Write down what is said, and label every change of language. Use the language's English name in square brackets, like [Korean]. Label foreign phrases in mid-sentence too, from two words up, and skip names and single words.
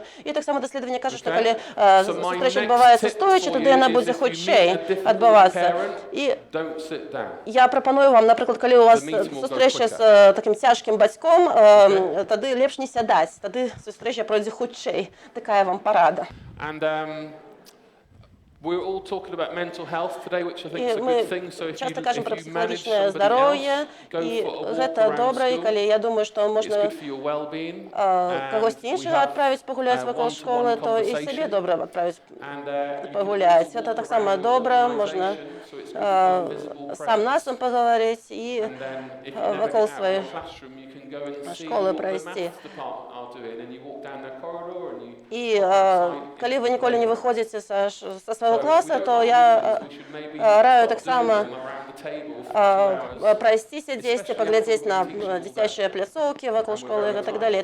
[Belarusian] І таксама даследаванне кажа, што калі сустрэча адбываецца стоячы, тады яна будзе хутчэй адбывацца. І я прапаную вам, напрыклад, калі у вас сустрэча з такім цяжкім бацьком, тады лепш не сядаць, тады сустрэча пройдзе хутчэй. Такая вам парада. [English] We're all talking about mental health today, which I think is a [Belarusian] Мы [English] good thing. So if [Belarusian] часто [English] you [Belarusian] кажам пра [English] manage [Belarusian] псіхалагічнае [English] somebody [Belarusian] здароўе, [English] else, [Belarusian] і [English] go for a walk [Belarusian] гэта [English] around [Belarusian] добра, і [English] school. [Belarusian] калі я думаю, што [English] It's [Belarusian] можна [English] good for your well-being. [Belarusian] кагосьці іншага адправіць пагуляць вакол школы, то і сабе добра адправіць пагуляць. Гэта таксама добра, можна сам насам пагаварыць і вакол сваёй школы прайсці. І калі вы ніколі не выходзіце са свайго класа, то я раю таксама прайсціся дзесьці, паглядзець на дзіцячыя пляцоўкі вакол школы і так далей.